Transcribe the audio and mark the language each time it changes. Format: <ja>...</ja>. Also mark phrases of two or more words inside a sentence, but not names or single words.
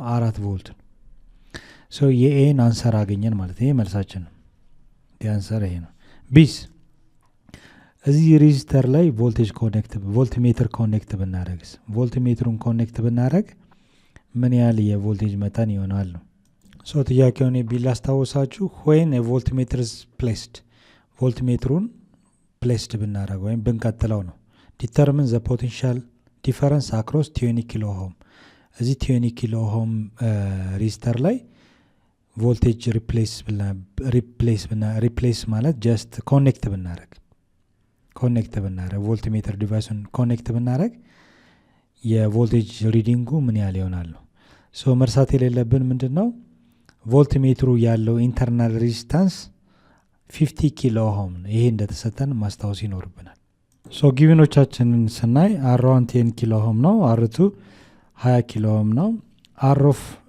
<am>4 ቮልት ነው። የኤን አንሰር አገኘን ማለት ይሄ መልሳችን ነው። የአንሰር ይሄ ነው። ቢስ እዚህ ሬዚስተር ላይ ቮልትሜትር ኮኔክት ብናደረግስ ቮልትሜትሩን ኮኔክት ብናደረግ ምን ያህል የቮልቴጅ መጠን ይሆናል ነው። ሶ ጥያቄውን ቢል አስታውሳችሁ</am> <en>when a voltmeter is placed</en> <am>ቮልትሜትሩን ፕሌስድ ብናደረግ ወይም ብንቀጥለው ነው</am> <en>determine the potential difference across</en> <am>20 ኪሎ ኦhm እዚህ 20 ኪሎ ኦhm ሬዚስተር ላይ ቮልቴጅ ሪፕሌስ ማለት</am> <en>just connect</en> <am>ብናደረግ ቮልትሜትር ዲቫይሱን ኮኔክት ብናደረግ የቮልቴጅ ሪዲንጉ ምን ያህል ይሆናል ነው። ሶ መርሳት የሌለብን ምንድነው ቮልትሜትሩ ያለው</am> <en>internal resistance</en> <am>50 ኪሎ ኦhm ነው። ይሄ እንደተሰጠን ማስታወስ ይኖርብናል። ሶ ጊቭኖቻችንን ስናይ R1 10 ኪሎ ኦhm ነው፣ R2 20 ኪሎ ኦhm ነው። R ኦፍ</am>